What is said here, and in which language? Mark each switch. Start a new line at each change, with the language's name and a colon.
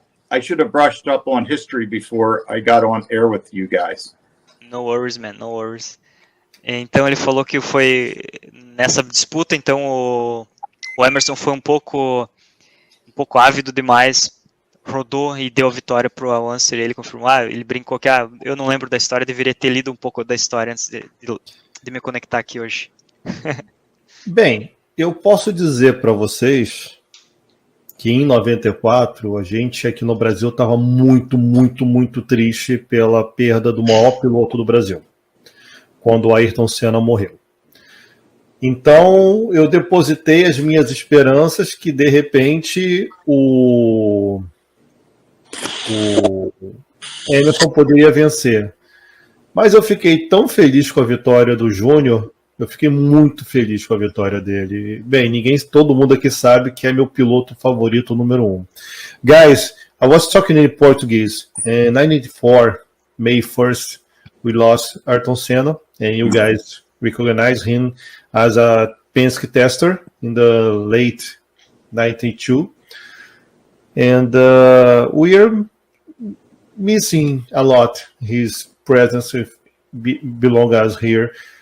English: I should have brushed up on history before I got on air with you guys. No worries, man. No worries.
Portuguese: Então ele falou que foi nessa disputa, então o Emerson foi um pouco ávido demais, rodou e deu a vitória para o Unser, e ele confirmou, ele brincou que eu não lembro da história, deveria ter lido um pouco da história antes de me conectar aqui hoje. Bem, eu posso dizer para vocês que em 94 a gente aqui no Brasil estava muito, muito, muito triste pela perda do maior piloto do Brasil, quando o Ayrton Senna morreu. Então eu depositei as minhas esperanças que de repente o Emerson poderia vencer. Mas eu fiquei tão feliz com a vitória do Júnior, eu fiquei muito feliz com a vitória dele. Bem, todo mundo aqui sabe que é meu piloto favorito número 1.
English: Guys, I was talking in Portuguese. In 1994, May 1st, we lost Ayrton Senna, and you guys recognize him as a Penske tester in the late 92. And we are missing a lot his presence belong us here.